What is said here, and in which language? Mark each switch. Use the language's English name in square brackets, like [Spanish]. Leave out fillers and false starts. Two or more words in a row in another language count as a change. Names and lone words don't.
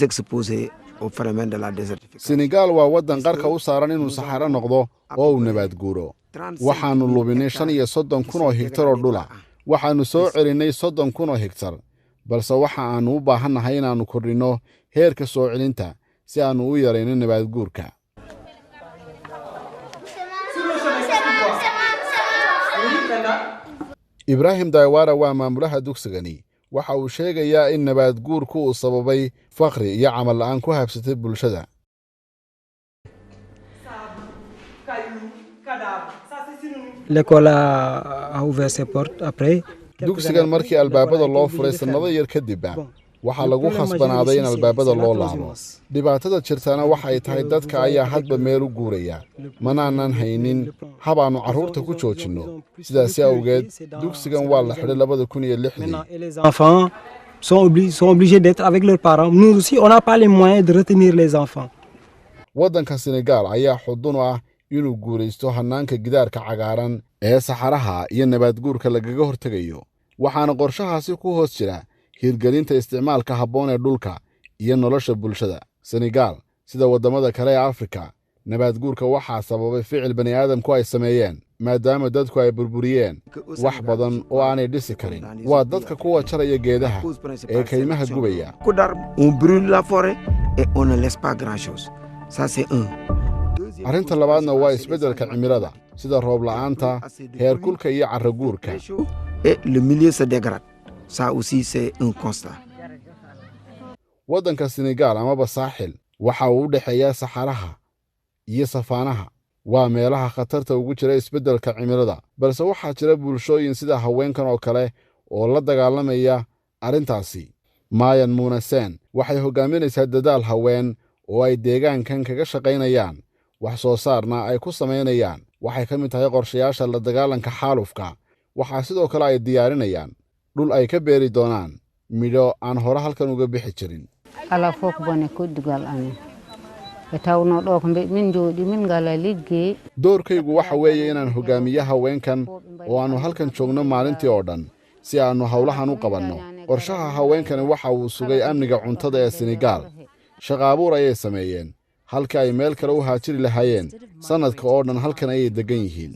[Somali] Senegaal waa waddan qarka u saaran inuu saxaro noqdo oo uu nabaad guuro waxaannu lubinay 35,000 oo hektar oo dhula waxaannu soo celinay 30,000 oo hektar balse waxa aanu u baahannahay inaannu kordhinno heerka soo celinta si aannu u yarayno nabaad guurka ibraahim daawara waa maamulaha dugsigani waxa uu sheegayaa in nabaad guurku uu sababay faqri iyo camal la'aan ku habsatay bulshada [French] L'école a ouvert ses portes après. [Somali] dugsigan markii albaabada loo furay sannado yar kadib waxaa lagu khasbanaaday in albaabada loo laabo dhibaatada jirtana waxay tahay dadka ayaa hadba meel u guuraya manaanan haynin habaannu carruurta ku joojinno sidaasi awgeed dugsigan waa la xidhay 2006 [French] sont obligés d'être avec leurs parents. Nous aussi, on n'a pas les moyens de retenir les enfants. [Somali] waddanka Senegal ayaa xudun u ah inuu guulaysto hannaanka gidaarka cagaaran ee saxaraha iyo nabaadguurka lagaga hortegayo waxaana qorshahaasi ku hoos jira hirgelinta isticmaalka habboon ee dhulka iyo nolosha bulshada. Senegal sida waddamada kale ee Afrika nabaadguurka waxaa sababay ficil bani aadamku ay sameeyeen maadaama dadku ay burburiyeen wax badan oo aanay dhisi karin. waa dadka kuwa jaraya geedaha ee kaymaha gubaya. [French] On brûle la forêt et on ne laisse pas grand-chose. Ça c'est un. [Somali] arrinta labaadna waa isbeddelka cimilada sida roob la'aanta heerkulka iyo carraguurka. [French] Et le milieu se dégrade. Ça aussi c'est un constat. [Somali] waddanka Senegal amaba saaxil waxa uu u dhexeeyaa saxaraha iyo safaanaha waa meelaha khatarta ugu jira isbeddelka cimilada balse waxaa jira bulshooyin sida haweenkan oo kale oo la dagaalamaya arrintaasi. Mayan Munasen waxay hogaaminaysaa dadaal haween oo ay deegaankan kaga shaqaynayaan wax soo saarna ay ku samaynayaan. waxay ka mid tahay qorshayaasha la dagaalanka xaalufka. waxaa sidoo kale ay diyaarinayaan dhul ay ka beeri doonaan midho aan hore halkan uga bixi jirin. [Fula] ala fof bone koddugal amen e tawno ɗo ko min jooɗi min ngala liggey. [Somali] doorkaygu waxa weeye inaan hogaamiye haweenkan oo aannu halkan joogno maalintii oo dhan si aannu howlahan u qabanno. qorshaha haweenkani waxa uu sugay amniga cuntada ee Senegal. shaqo abuur ayay sameeyeen halka ay meel kale u haajiri lahaayeen sannadka oo dhan halkan ayay deggan yihiin.